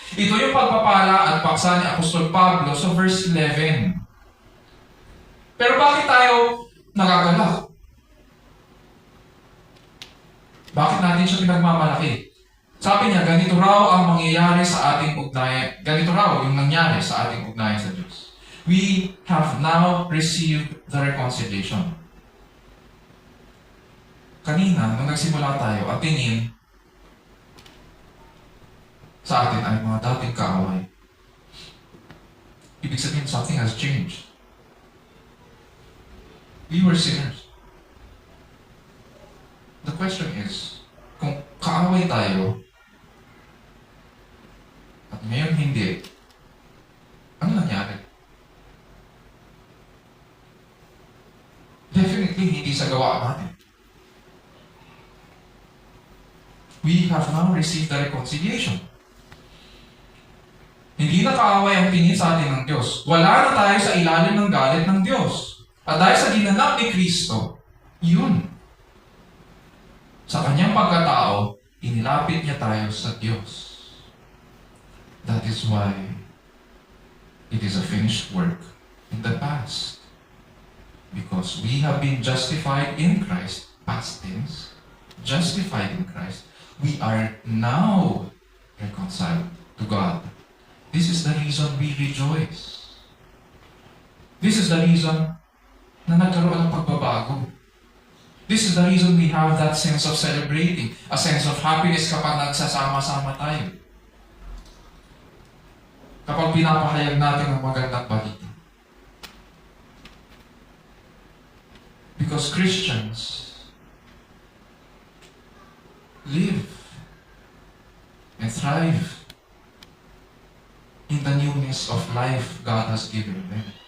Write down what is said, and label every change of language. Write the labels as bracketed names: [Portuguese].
[Filipino] Ito yung pagpapala at paksa ni Apostol Pablo sa verse 11. Pero bakit tayo nagagalak? Bakit natin siya pinagmamalaki? Sabi niya, ganito raw ang mangyayari sa ating ugnayan. Ganito raw yung nangyari sa ating ugnayan sa Diyos. [English] We have now received the reconciliation. [Filipino] Kanina, nung nagsimula tayo, ang tingin sa atin ay mga dating kaaway. Ibig sabihin, [English] something has changed. We were sinners. The question is, [Filipino] kung kaaway tayo, at ngayon hindi, ano nangyari? Definitely hindi sa gawa natin. [English] We have now received the reconciliation. [Filipino] Hindi na kaaway ang tingin sa atin ng Diyos. Wala na tayo sa ilalim ng galit ng Diyos. At dahil sa ginanap ni Kristo, yun. Sa kanyang pagkatao, inilapit niya tayo sa Diyos. [English] That is why it is a finished work in the past. Because we have been justified in Christ, past tense, justified in Christ, we are now reconciled to God. This is the reason we rejoice. This is the reason [Filipino] na nagkaroon ng pagbabago. [English] This is the reason we have that sense of celebrating, a sense of happiness [Filipino] kapag nagsasama-sama tayo. Kapag pinapahayag natin ang magandang balita. [English] Because Christians live and thrive in the newness of life God has given them.